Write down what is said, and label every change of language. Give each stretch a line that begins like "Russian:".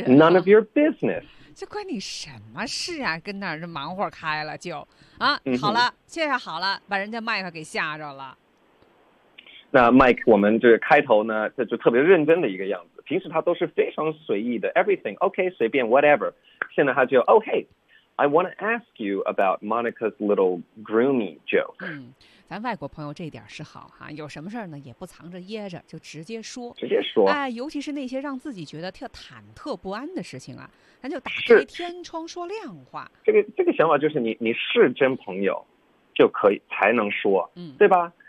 English: 啊。None of your business。
Chinese: 这关你什么事啊？跟那儿这忙活开了就啊，好了，现在好了，把人家麦克给吓着了。那麦克，我们这开头呢，他就特别认真的一个样子。平时他都是非常随意的 ，
English: everything OK，
Chinese: 随便 whatever。现在他就 OK。
English: I want to ask you about Monica's little groomy joke.
Chinese: 咱外国朋友这点是好哈，有什么事呢也不藏着掖着，就直接说。直接说。哎，尤其是那些让自己觉得特忐忑不安的事情啊，咱就打开天窗说亮话。这个想法就是你是真朋友，就可以才能说，对吧？